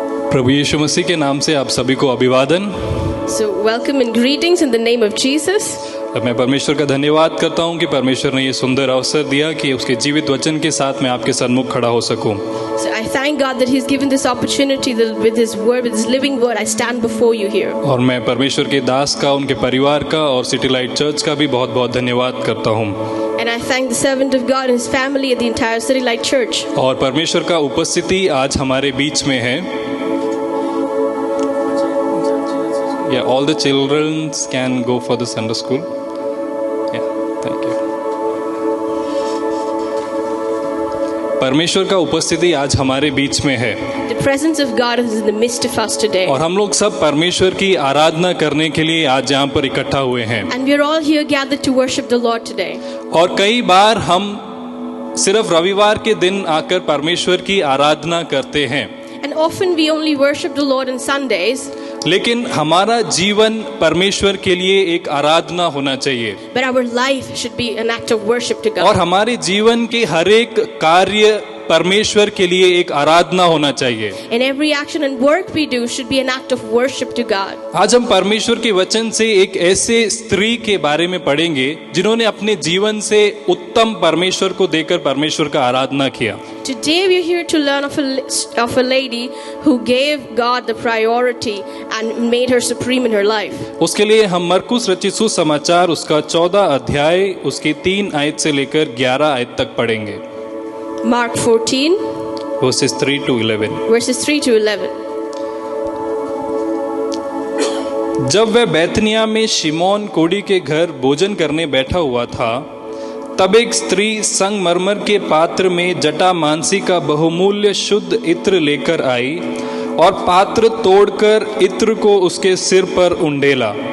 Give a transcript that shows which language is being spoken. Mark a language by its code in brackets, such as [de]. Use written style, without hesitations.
[hi] प्रभु यीशु मसीह के नाम से आप सभी को अभिवादन। [en] So welcome and greetings in the name of Jesus. [hi] मैं परमेश्वर का धन्यवाद करता हूं कि परमेश्वर ने ये सुंदर अवसर दिया कि उसके जीवित वचन के साथ मैं आपके सन्मुख खड़ा हो सकूं। [en] So I thank God that He's given this opportunity that with His word, with His living word, I stand before you here. [hi] और मैं परमेश्वर के दास का, उनके परिवार का और सिटी लाइट चर्च का भी बहुत बहुत धन्यवाद करता हूं। [en] And I thank the servant of God and his family and the entire City Light Church. [hi] और परमेश्वर का उपस्थिति आज हमारे बीच में है। [en] Yeah, all the children can go for the Sunday school. Yeah, thank you. [hi] परमेश्वर का उपस्थिति आज हमारे बीच में है। [en] The presence of God is in the midst of us today. [hi] और हम लोग सब परमेश्वर की आराधना करने के लिए आज यहाँ पर इकट्ठा हुए हैं। [en] And we are all here gathered to worship the Lord today. [hi] और कई बार हम सिर्फ रविवार के दिन आकर परमेश्वर की आराधना करते हैं। [en] And often we only worship the Lord on Sundays. [hi] लेकिन हमारा जीवन परमेश्वर के लिए एक आराधना होना चाहिए। [en] But our life should be an act of worship to God. [hi] और हमारे जीवन के हर एक कार्य परमेश्वर के लिए एक आराधना होना चाहिए। [en] And every action and work we do should be an act of worship to God. [hi] आज हम परमेश्वर के वचन से एक ऐसे स्त्री के बारे में पढ़ेंगे जिन्होंने अपने जीवन से उत्तम परमेश्वर को देकर परमेश्वर का आराधना किया। [en] Today we are here to learn of a lady who gave God the priority and made her supreme in her life. [hi] उसके लिए हम मरकुस रचित सुसमाचार उसका 14 अध्याय उसकी 3 आयत से लेकर 11 आयत तक पढ़ेंगे। [en] Mark 14 verses 3 to 11। verses 3 to 11. [hi] जब वह बैतनिया में शिमोन कोढ़ी के घर भोजन करने बैठा हुआ था, तब एक स्त्री संगमरमर के पात्र में जटा मांसी का बहुमूल्य शुद्ध इत्र लेकर आई और पात्र तोड़कर इत्र को उसके सिर पर उंडेला।